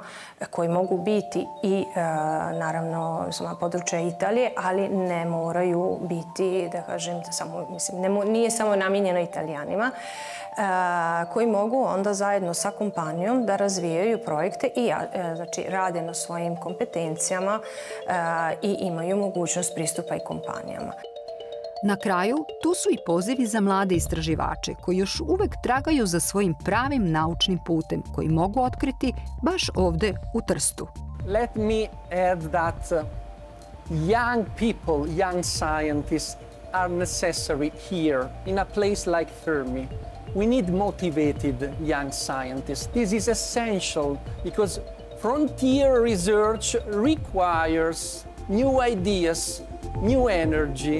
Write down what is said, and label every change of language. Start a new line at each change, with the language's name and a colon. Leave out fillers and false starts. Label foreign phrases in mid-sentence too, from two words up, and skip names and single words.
Bosnian: koji mogu biti i naravno na području Italije, ali ne moraju biti, da kažem, nije samo namijenjeno Italijanima, koji mogu onda zajedno sa kompanijom da razvijaju projekte i znači, rade na svojim kompetencijama i imaju mogućnost pristupa i kompanijama.
Serbian: Na kraju, tu su i pozivi za mlade istraživače koji još uvek tragaju za svojim pravim naučnim putem koji mogu otkriti baš ovde u Trstu.
English: Let me add that young people, young scientists are necessary here in a place like Fermi. We need motivated young scientists. This is essential because frontier research requires new ideas, new energy.